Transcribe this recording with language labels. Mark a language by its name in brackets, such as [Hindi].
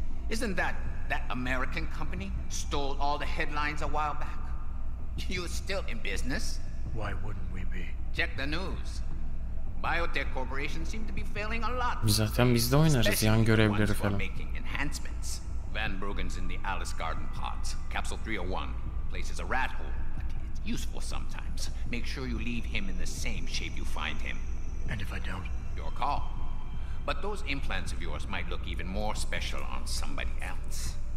[English] Isn't that American company stole all the headlines a while back? You're still in business? Why wouldn't we be? Check the news. Biotech corporations seem to be failing a lot. [Turkish] Zaten biz de oynarız yan görevleri falan. [English] Making enhancements. Van Bruggen's in the Alice Garden pods. Capsule 301. Place is a rat hole, but it's useful sometimes. Make sure you leave him in the same shape you find him. And if I don't? Your call. But those implants of yours might look even more special on somebody else.